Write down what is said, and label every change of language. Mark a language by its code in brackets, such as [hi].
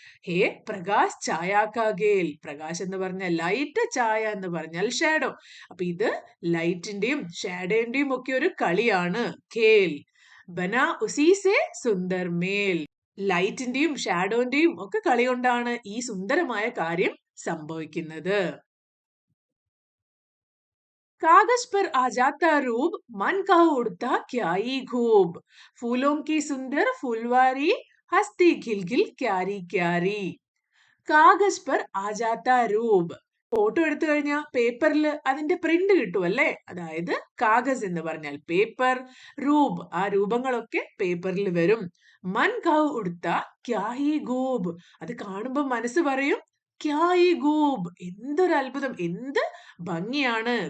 [hi] ഹേ പ്രകാശ് ഛായാ കാ ഗേൽ, [ml] പ്രകാശ് എന്ന് പറഞ്ഞാൽ ലൈറ്റ്, ഛായ എന്ന് പറഞ്ഞാൽ ഷാഡോ. അപ്പൊ ഇത് ലൈറ്റിന്റെയും ഷാഡോന്റെയും ഒക്കെ ഒരു കളിയാണ്. [hi] ഖേൽ ബനാ ഉസി സേ സുന്ദർ മേൽ, [ml] ലൈറ്റിന്റെയും ഷാഡോന്റെയും ഒക്കെ കളി കൊണ്ടാണ് ഈ സുന്ദരമായ കാര്യം സംഭവിക്കുന്നത്. [hi] कागज पर आ जाता रूप, मन का उड़ता क्या ही खूब, फूलों की सुंदर फुलवारी, हंसती खिलखिल क्यारी क्यारी. കാഗസ് പർ ആജാത്ത രൂപ്, [ml] ഫോട്ടോ എടുത്തു കഴിഞ്ഞാൽ പേപ്പറിൽ അതിന്റെ പ്രിന്റ് കിട്ടും അല്ലേ? അതായത് കാഗസ് എന്ന് പറഞ്ഞാൽ പേപ്പർ, രൂപ് ആ രൂപങ്ങളൊക്കെ പേപ്പറിൽ വരും. [hi] മൻ കൗ ഉടുത്ത ക്യാഹി ഗൂബ്, [ml] അത് കാണുമ്പോൾ മനസ്സ് പറയും [hi] ക്യാഹി ഗൂബ്, [ml] എന്തൊരു അത്ഭുതം, എന്ത് ഭംഗിയാണ്.